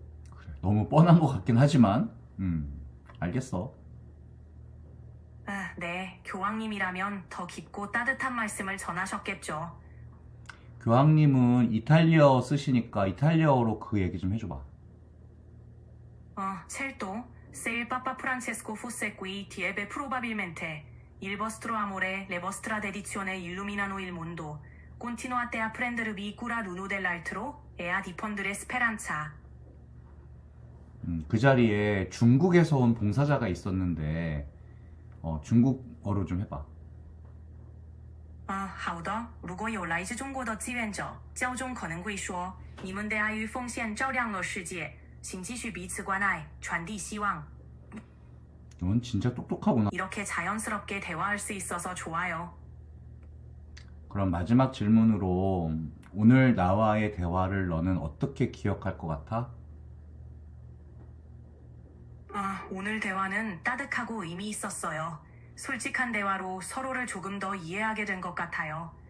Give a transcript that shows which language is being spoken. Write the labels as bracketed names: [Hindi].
[Korean] 그래, 너무 뻔한 것 같긴 하지만 알겠어. 네, 교황님이라면 더 깊고 따뜻한 말씀을 전하셨겠죠. 교황님은 이탈리아어 쓰시니까 이탈리아어로 그 얘기 좀 해줘봐. [Italian] Certo, se il Papa Francesco fosse qui, direbbe probabilmente: il vostro amore, le vostra dedizione illuminano il mondo. Continuate a prendervi cura l'uno dell'altro e a diffondere speranza. [Korean] 그 자리에 중국에서 온 봉사자가 있었는데 중국어로 좀 해봐. [Chinese] 好的。如果有来自中国的志愿者，教宗可能会说：“你们的爱与奉献照亮了世界，请继续彼此关爱，传递希望。” [Korean] 넌 진짜 똑똑하구나. 이렇게 자연스럽게 대화할 수 있어서 좋아요. 그럼 마지막 질문으로 오늘 나와의 대화를 너는 어떻게 기억할 것 같아? 오늘 대화는 따뜻하고 의미 있었어요. 솔직한 대화로 서로를 조금 더 이해하게 된 것 같아요.